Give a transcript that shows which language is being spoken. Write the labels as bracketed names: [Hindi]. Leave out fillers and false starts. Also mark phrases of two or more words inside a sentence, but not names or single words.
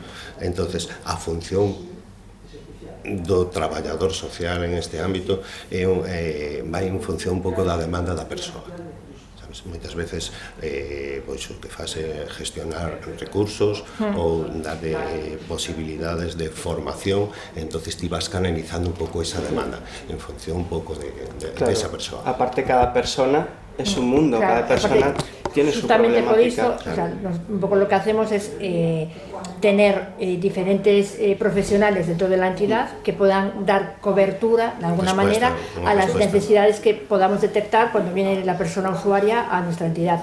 [Galician] Entonces, a función do traballador social en este ámbito vai en función un pouco da demanda da persoa. Moitas veces pois o que faz é gestionar recursos ou dar posibilidades de formación, entonces ti vas canalizando un pouco esa demanda en función un pouco de esa persoa. [Spanish] Aparte, cada persona es un mundo, cada persona tiene su problemática. Por eso, o sea, un poco lo que hacemos es tener diferentes profesionales dentro de la entidad que puedan dar cobertura de alguna manera a las necesidades que podamos detectar cuando viene la persona usuaria a nuestra entidad.